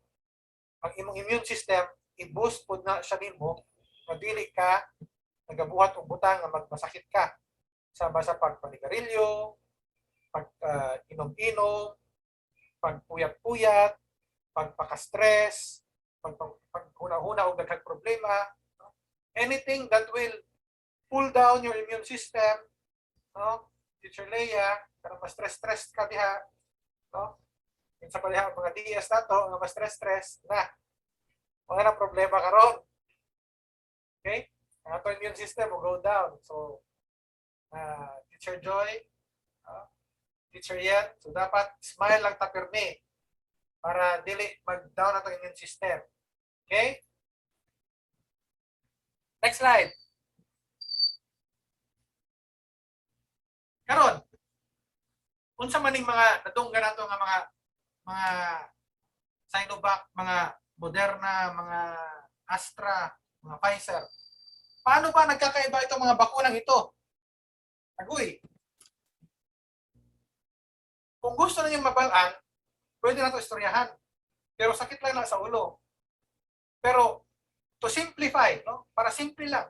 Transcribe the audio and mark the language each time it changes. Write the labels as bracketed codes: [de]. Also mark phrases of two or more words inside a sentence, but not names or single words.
[ceb] Ang imong [en] immune system, [ceb] i-boost po na siya nimo, na dili ka nagabuhat og butang nga magmasakit ka. Sama sa pagpanigarilyo, pag-inom-inom, pagpuyat-puyat, pagpaka-stress, paghuna-huna og daghang problema. No? [en] Anything that will pull down your immune system, no? Teacher Leia, [ceb] para ma-stress-stress ka diha, no? Sa paliha mga DS nato nga mas stress na wala na problema karon. [en] Okay? [ceb] Ang ato [en] immune system will go down. [ceb] So Teacher Joy, Teacher Yan, so dapat smile lang tapirmi para dili mag-down ato [en] immune system. Okay? Next slide. [ceb] Karon, unsa maning mga nadunggan nato nga mga Sinovac, mga Moderna, mga Astra, mga Pfizer. [tl] Paano ba nagkakaiba itong mga bakunang ito? [ceb] Agoy. Kung gusto niyo mabalaan, pwede na ito istoryahan. Pero sakit lang sa ulo. Pero [en] to simplify, [ceb] no? Para simple lang.